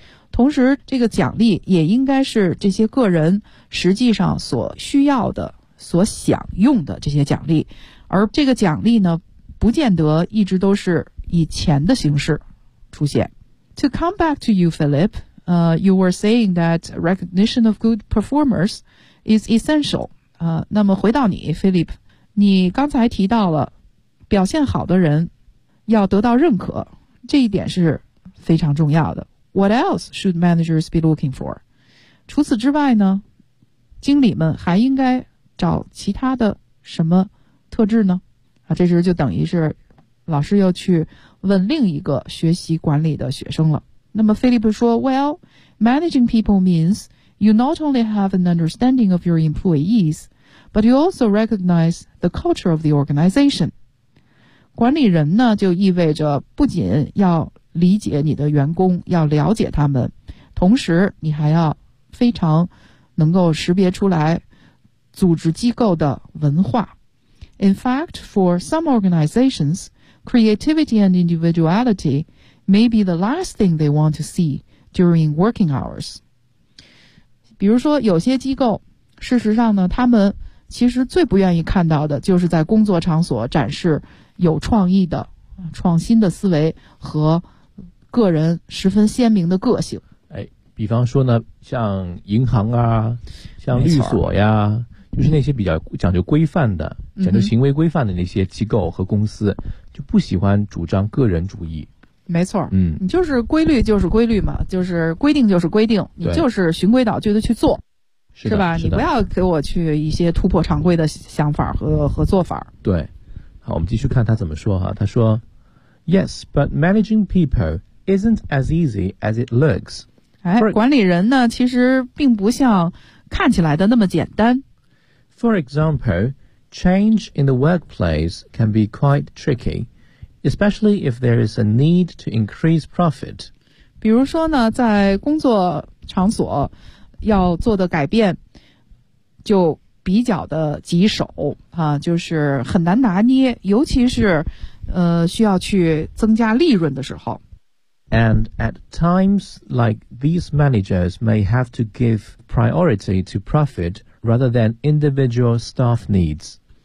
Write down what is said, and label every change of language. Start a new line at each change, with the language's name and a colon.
Chinese: 同时这个奖励也应该是这些个人实际上所需要的、所享用的这些奖励，而这个奖励呢不见得一直都是以钱的形式出现。
English: To come back to you, Philip, you were saying that recognition of good performers is essential.
Chinese: 那么回到你 Philip, 你刚才提到了表现好的人要得到认可，这一点是非常重要的。
English: What else should managers be looking for?
Chinese: 除此之外呢，经理们还应该找其他的什么特质呢？这时就等于是老师又去问另一个学习管理的学生了。那么菲利普说，
English: Well, managing people means you not only have an understanding of your employees, but you also recognize the culture of the organization.
Chinese: 管理人呢，就意味着不仅要理解你的员工，要了解他们，同时你还要非常能够识别出来组织机构的文化。
English: In fact, for some organizations, creativity and individuality may be the last thing they want to see during working hours.
Chinese: 比如说有些机构，事实上呢，他们其实最不愿意看到的就是在工作场所展示有创意的、创新的思维和个人十分鲜明的个性。哎，比方说呢，像银行啊，像律所呀，就是那些比较讲究规范的、讲究行为规范的那些机构和公司，就不喜欢主张个人主义。没错，嗯，你就是规律就是规律嘛，就是规定就是规定，你就是循规蹈矩的去做，是吧？是，你不要给我去一些突破常规的想法和做法。对，好，我们继续看他怎么说哈。他说
English: ，Yes, but managing people. Isn't as easy as it looks.
Chinese: 哎，管理人呢，其实并不像看起来的那么简单。
English: For example, change in the workplace can be quite tricky, especially if there is a need to increase profit.
Chinese: 比如说呢，在工作场所要做的改变就比较的棘手啊，就是很难拿捏，尤其是需要去增加利润的时候。
English: And at times like these managers may have to give priority to profit rather than individual staff needs.